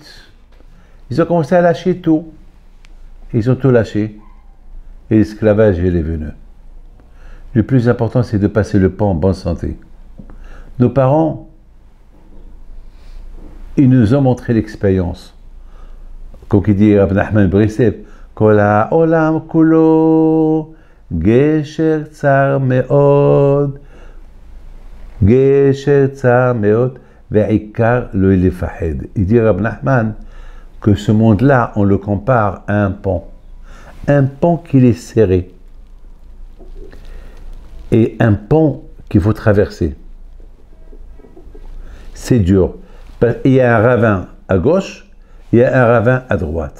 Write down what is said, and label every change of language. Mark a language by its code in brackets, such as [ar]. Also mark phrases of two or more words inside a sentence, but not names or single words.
[fr] Ils ont commencé à lâcher tout. Ils ont tout lâché. Et l'esclavage est venu. Le plus important, c'est de passer le pont en bonne santé. Nos parents, ils nous ont montré l'expérience. Comme il dit [he] Rabbi Nachman Breslev, כל העולם כולו, גשר צר מאד, גשר צר מאד, והעיקר לא לפחד. [fr] Il dit Rabbi Nachman que ce monde-là, on le compare à un pont. Un pont qui est serré. Et un pont qu'il faut traverser. C'est dur. Il y a un ravin à gauche, il y a un ravin à droite.